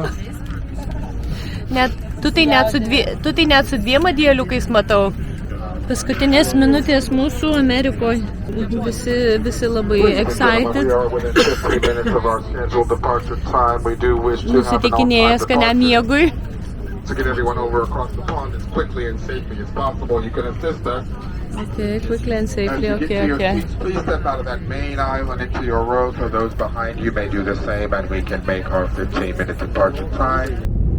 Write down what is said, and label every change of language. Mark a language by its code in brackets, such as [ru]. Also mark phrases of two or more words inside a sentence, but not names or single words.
[lt] Net, tu tai net su dviem adėliukais matau. Paskutinės minutės mūsų Amerikoje. Visi labai excited. Nusiteikinėję skaniam miegui. [en] To get everyone over across the pond as quickly and safely as possible. You can assist us. Okay, quickly and safely, As you get to your okay. seats, please step out of that main island into your row so those behind you may do the same and we can make our 15-minute departure time.